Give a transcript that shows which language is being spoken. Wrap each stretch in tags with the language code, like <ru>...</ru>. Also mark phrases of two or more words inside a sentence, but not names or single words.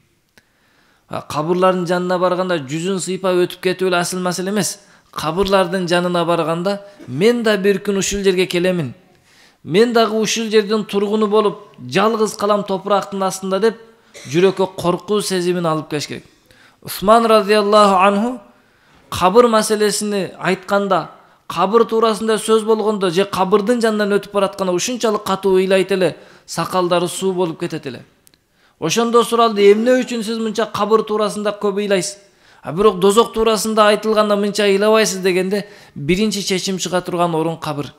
<ky>Кабырлардын жанына барганда жүзүн сыйпап өтүп кетип эле асыл маселе эмес. Кабырлардын жанына барганда мен да бир күн ушул жерге келемин. Мен дагы ушул жердин тургуну болуп, жалгыз калам топурактын астында деп жүрөккө коркуу сезимин алып келиш керек. Усман</ky> <ar>رضي الله عنه</ar> <ky>кабыр маселесини айтканда, кабыр туурасында сөз болгондо же кабырдын жанынан өтүп баратканда ушунчалык катуу ыйлайт эле, сакалдары суу болуп кетет эле. Ошондо суралды, эмне үчүн сиз мынча кабыр туурасында көп ыйлайсыз? Бирок дозок туурасында айтылганда мынча ыйлабайсыз дегенде, биринчи чечим чыга турган орун кабыр.</ky>